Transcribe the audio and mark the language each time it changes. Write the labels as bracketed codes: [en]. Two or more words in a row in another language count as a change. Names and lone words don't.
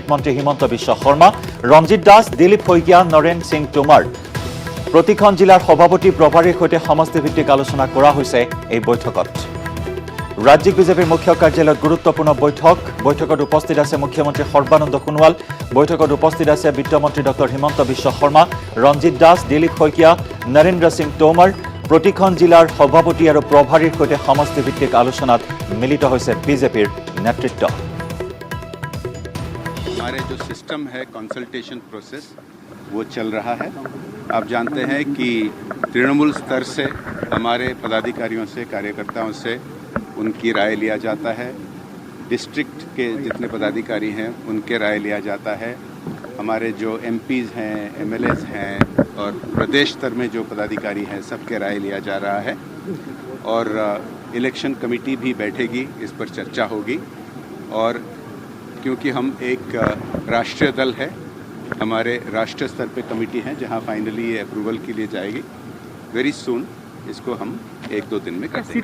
[as] মন্ত্ৰী হিমন্ত বিশ্ব শৰ্মা ৰঞ্জিত দাস দিলীপ শইকীয়া নৰেন সিং টোমাৰ প্ৰতিখন জিলাৰ সভাপতি প্ৰভাৰীৰ সৈতে সমষ্টিভিত্তিক আলোচনা কৰা হৈছে এই বৈঠকত ৰাজ্যিক বিজেপিৰ মুখ্য কাৰ্যালয়ত গুৰুত্বপূৰ্ণ বৈঠকত উপস্থিত আছে মুখ্যমন্ত্ৰী সৰ্বানন্দ সোণোৱাল বৈঠকত উপস্থিত আছে বিত্তমন্ত্ৰী ডক্টৰ হিমন্ত বিশ্ব শৰ্মা ৰঞ্জিত দাস দিলীপ শইকীয়া নৰেন্দ্ৰ সিং টোমাৰ প্ৰতিখন জিলাৰ সভাপতি আৰু প্ৰভাৰীৰ সৈতে সমষ্টিভিত্তিক আলোচনাত মিলিত হৈছে বিজেপিৰ নেতৃত্ব [hi] हमारे जो सिस्टम है [en] consultation process [hi] वो चल रहा है आप जानते हैं कि तृणमूल स्तर से हमारे पदाधिकारियों से कार्यकर्ताओं से उनकी राय लिया जाता है डिस्ट्रिक्ट के जितने पदाधिकारी हैं उनके राय लिया जाता है हमारे जो एमपीज़ हैं एमएलएज हैं और प्रदेश स्तर में जो पदाधिकारी हैं सबके राय लिया जा रहा है और [en] election committee [hi] भी बैठेगी इस पर चर्चा होगी और क्योंकि हम एक राष्ट्रीय दल है हमारे राष्ट्रीय स्तर पे कमेटी है जहां फाइनली ये अप्रूवल के लिए जाएगी [en] very soon [hi] इसको हम 1-2 दिन में कर देंगे